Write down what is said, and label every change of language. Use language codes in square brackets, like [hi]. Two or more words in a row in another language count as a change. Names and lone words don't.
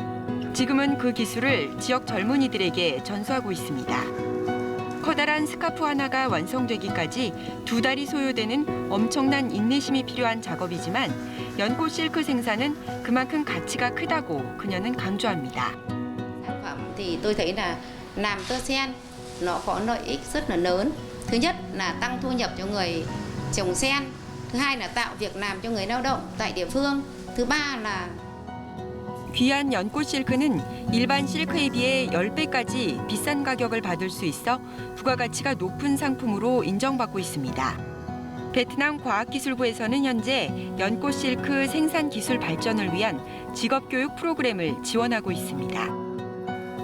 [ko] 지금은 그 기술을 지역 젊은이들에게 전수하고 있습니다. 커다란 스카프 하나가 완성되기까지 2달이 소요되는 엄청난 인내심이 필요한 작업이지만 연꽃 실크 생산은 그만큼 가치가 크다고 그녀는 강조합니다. [vi] sản phẩm thì tôi thấy là làm tơ sen nó có lợi ích rất là lớn. Thứ nhất là tăng thu nhập cho người trồng sen, thứ hai là tạo việc làm cho người lao động tại địa phương, thứ ba là [ko] 귀한 연꽃 실크는 일반 실크에 비해 10배까지 비싼 가격을 받을 수 있어 부가가치가 높은 상품으로 인정받고 있습니다. 베트남 과학기술부에서는 현재 연꽃 실크 생산 기술 발전을 위한 직업교육 프로그램을 지원하고 있습니다.